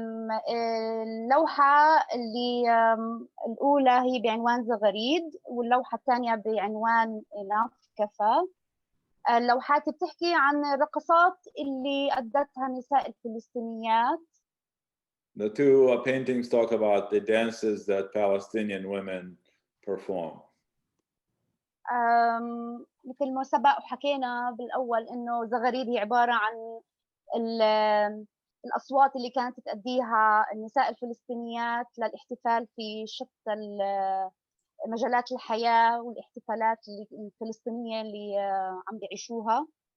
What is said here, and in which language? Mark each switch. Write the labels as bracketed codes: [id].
[ar] اللوحة اللي الأولى هي بعنوان زغريد، واللوحة الثانية بعنوان إناف كفا. اللوحات بتحكي عن الرقصات اللي أدتها النساء الفلسطينيات. [en] The two paintings talk about the dances that Palestinian women perform. [ar] مثل ما سبق وحكينا بالأول إنه زغريد هي عبارة عن الأصوات اللي كانت تأديها النساء الفلسطينيات للاحتفال في شتى مجالات الحياة والاحتفالات الفلسطينية اللي عم بيعيشوها.